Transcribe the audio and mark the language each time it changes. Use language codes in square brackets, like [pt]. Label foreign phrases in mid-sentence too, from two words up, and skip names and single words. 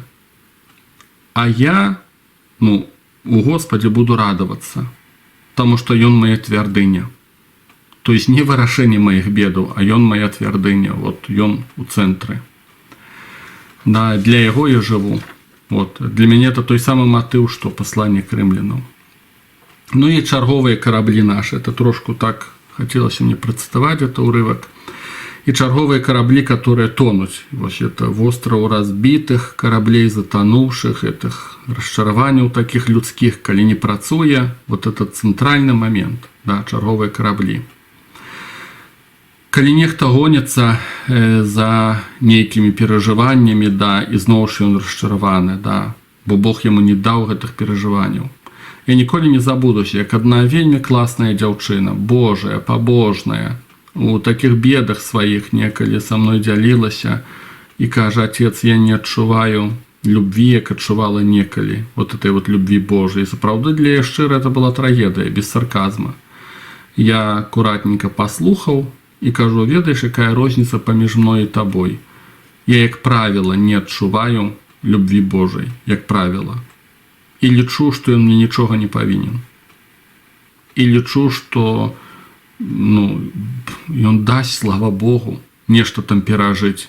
[ru] А я, у Господе буду радоваться, потому что Он моя твердыня. То есть не вырашение моих бедов, а Он моя твердыня. Вот Он у центре. Да, для Его я живу. Вот. Для меня это той самый мотив, что послание к римлянам. И чарговые корабли наши. [be] Это трошку так Хацелася мне працытаваць это ўрывак. І чарговыя караблі, которые тонуць. Вось это востраў разбітых караблей, затануўшых, этих расчараванняў таких людскіх, калі не працуе, [ru] вот этот [be] цэнтральны момент, да, чарговыя караблі. Калі нехта гоніцца за нейкімі перажываннямі, да, і зноў ж ён расчараваны, да, бо Бог яму не даў гэтых перажыванняў. Я ніколі не забудуся, як адна вельмі класная дзяўчына, Божая, пабожная, у таких бедах сваіх некалі са мной дзялілася і кажа: отец, я не адчуваю любви, як адчувала некалі, [ru] вот этой вот любви Божией. [be] Сапраўды для яе шчыра это была трагедыя, без сарказма. Я акуратненько паслухаў і кажу: ведаеш, якая розніца паміж мной і табой? Я, як правіла, не адчуваю любви Божай, як правіла. І лічу, што ён мне нічога не павінен. І лічу, што ён дасць, слава Богу, нешта там перажыць.